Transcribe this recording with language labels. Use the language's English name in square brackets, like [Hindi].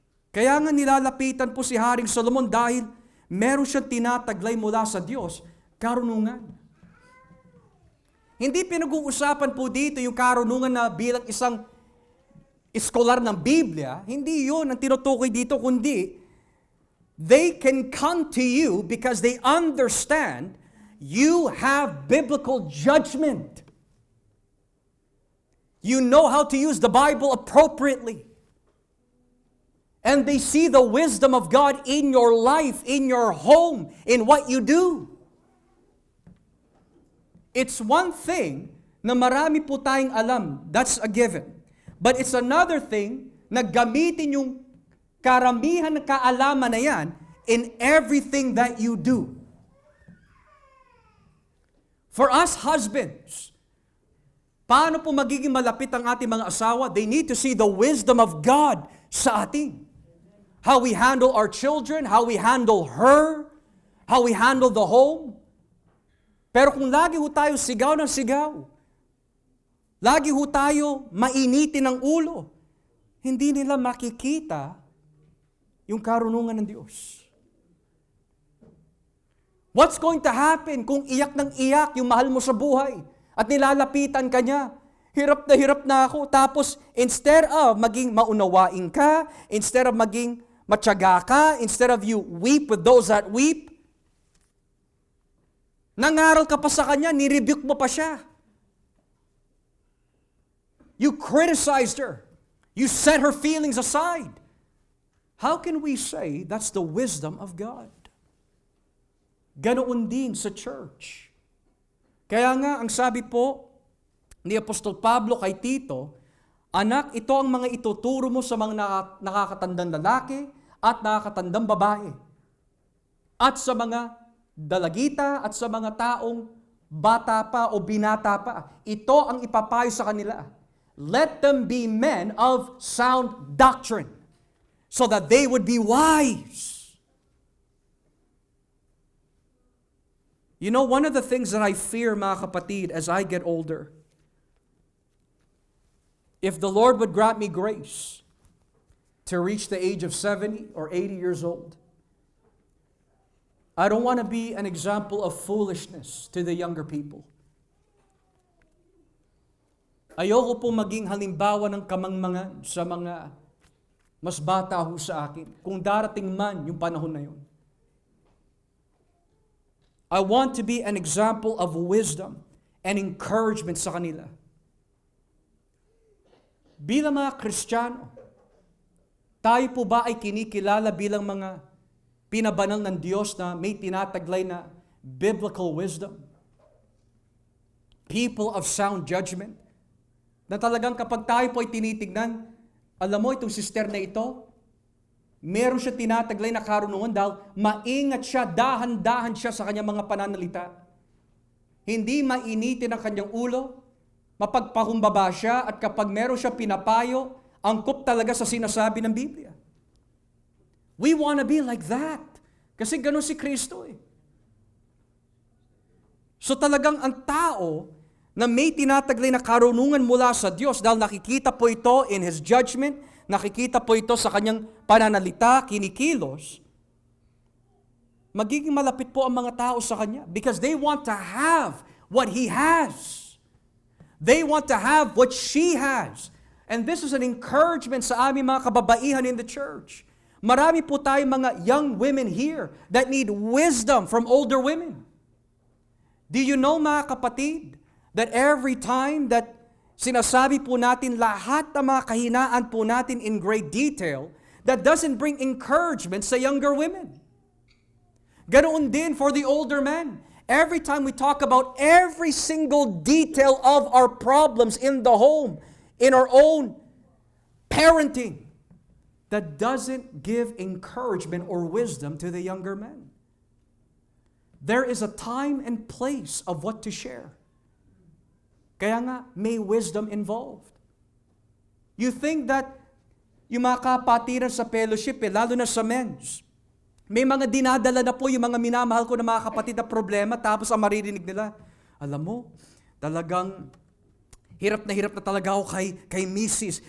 [Filipino] Kaya nga nilalapitan po si Haring Solomon dahil meron siyang tinataglay mula sa Diyos, karunungan. Hindi pinag-uusapan po dito yung karunungan na bilang isang iskolar ng Biblia. Hindi yun ang tinutukoy dito, kundi [English] they can come to you because they understand you have biblical judgment. You know how to use the Bible appropriately. And they see the wisdom of God in your life, in your home, in what you do. It's one thing [Filipino] na marami po tayong alam. [English] That's a given. But it's another thing [Filipino] na gamitin yung karamihan ng kaalaman na yan [English] in everything that you do. For us husbands, [Filipino] paano po magiging malapit ang ating mga asawa? [English] They need to see the wisdom of God [Filipino] sa atin. [English] How we handle our children, how we handle her, how we handle the home. [Filipino] Pero kung lagi ho tayo sigaw ng sigaw, lagi ho tayo mainitin ng ulo, hindi nila makikita yung karunungan ng Diyos. [English] What's going to happen [Filipino] kung iyak ng iyak yung mahal mo sa buhay at nilalapitan ka niya? Hirap na ako. Tapos, [English] instead of [Filipino] maging maunawain ka, instead of maging matyaga ka, [English] instead of you weep with those that weep, [Filipino] nangaral ka pa sa kanya, nirebuke mo pa siya. [English] You criticized her. You set her feelings aside. How can we say that's the wisdom of God? [Filipino] Ganoon din sa church. Kaya nga, ang sabi po ni Apostol Pablo kay Tito, anak, ito ang mga ituturo mo sa mga nakakatandang lalaki at nakakatandang babae. At sa mga dalagita at sa mga taong bata pa o binata pa. Ito ang ipapayo sa kanila. [English] Let them be men of sound doctrine so that they would be wise. You know, one of the things that I fear, [Filipino] mga kapatid, [English] as I get older, if the Lord would grant me grace, to reach the age of 70 or 80 years old. I don't want to be an example of foolishness to the younger people. [Filipino] Ayoko po maging halimbawa ng kamangmangan sa mga mas bata ho sa akin, kung darating man yung panahon na yun. [English] I want to be an example of wisdom and encouragement [Filipino] sa kanila. Bilang mga Kristiyano, tayo po ba ay kinikilala bilang mga pinabanal ng Diyos na may tinataglay na [English] biblical wisdom? People of sound judgment? [Filipino] Na talagang kapag tayo po ay tinitignan, alam mo itong sister na ito, meron siya tinataglay na karunungan dahil maingat siya, dahan-dahan siya sa kanyang mga pananalita. Hindi mainitin ang kanyang ulo, mapagpakumbaba siya, at kapag meron siya pinapayo, angkop talaga sa sinasabi ng Biblia. [English] We want to be like that. [Filipino] Kasi ganun si Kristo eh. So talagang ang tao na may tinataglay na karunungan mula sa Diyos dahil nakikita po ito [English] in His judgment, [Filipino] nakikita po ito sa kanyang pananalita, kinikilos, magiging malapit po ang mga tao sa Kanya [English] because they want to have what He has. They want to have what she has. And this is an encouragement [Filipino] sa aming mga kababaihan [English] in the church. [Filipino] Marami po tayong mga [English] young women here that need wisdom from older women. Do you know, [Filipino] mga kapatid, [English] that every time that [Filipino] sinasabi po natin lahat ng mga kahinaan po natin [English] in great detail, that doesn't bring encouragement sa younger women. [Filipino] Ganoon din [English] for the older men. Every time we talk about every single detail of our problems in the home, in our own parenting, that doesn't give encouragement or wisdom to the younger men. There is a time and place of what to share. [Filipino] Kaya nga, may wisdom involved. [English] You think that [Filipino] yung mga kapatiran sa fellowship, lalo na sa men's, may mga dinadala na po yung mga minamahal ko na mga kapatid na problema, tapos ang maririnig nila, alam mo, talagang hirap na talaga ako kay Mrs.